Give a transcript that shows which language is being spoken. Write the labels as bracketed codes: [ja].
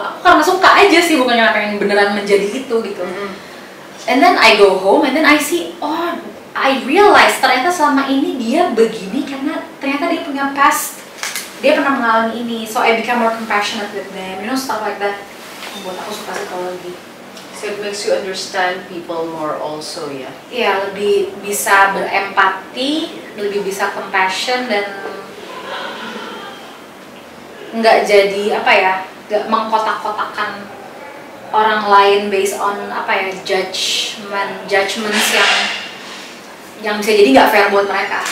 [id] Aku karena suka aja sih, bukannya pengen beneran menjadi itu gitu. [en] And then I go home and then I see, oh I realize [id] ternyata selama ini dia begini karena ternyata dia punya past, dia pernah mengalami ini, [en] so I become more compassionate with them, you know, stuff like that. [id] Membuat aku suka psikologi. [en] So it makes you understand people more also ya? [id] Iya, lebih bisa berempati, lebih bisa compassion, dan nggak jadi apa ya, nggak mengkotak-kotakan orang lain based on apa ya, judgments yang bisa jadi nggak fair buat mereka.